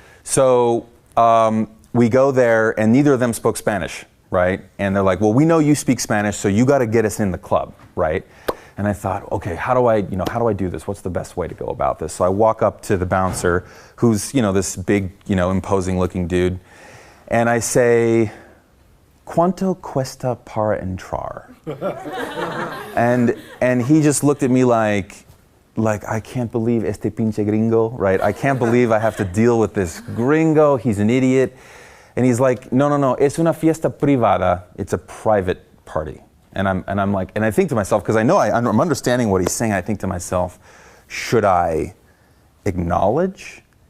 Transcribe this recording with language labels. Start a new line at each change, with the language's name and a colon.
English: So we go there and neither of them spoke Spanish, right? And they're like, well, we know you speak Spanish, so you got to get us in the club, right? And I thought, okay, how do I do this? What's the best way to go about this? So I walk up to the bouncer, who's, you know, this big, you know, imposing looking dude. And I say,
Spanish: ¿Cuánto cuesta para entrar?
English: and he just looked at me like, I can't believe
Spanish: este pinche gringo,
English: right? I can't believe I have to deal with this gringo. He's an idiot. And he's like,
Spanish: no, es una fiesta privada.
English: It's a private party. And I'm like, and I think to myself, because I know I'm understanding what he's saying, I think to myself, should I acknowledge?